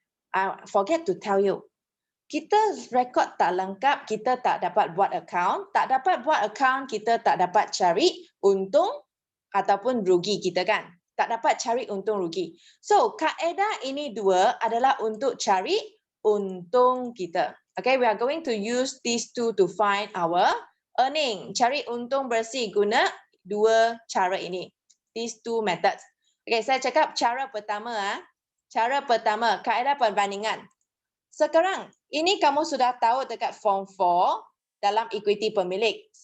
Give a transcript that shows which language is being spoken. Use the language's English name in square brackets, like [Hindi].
[English] I forget to tell you. [Malay] Kita rekod tak lengkap, kita tak dapat buat account. Tak dapat buat account, kita tak dapat cari untung ataupun rugi kita kan. Tak dapat cari untung rugi. So, kaedah ini dua adalah untuk cari untung kita. [English] Okay, we are going to use these two to find our earning. [Malay] Cari untung bersih guna dua cara ini. [English] These two methods. [Malay] Okay, saya cakap cara pertama. Cara pertama, kaedah perbandingan. Sekarang, ini kamu sudah tahu dekat form 4 dalam equity pemilik.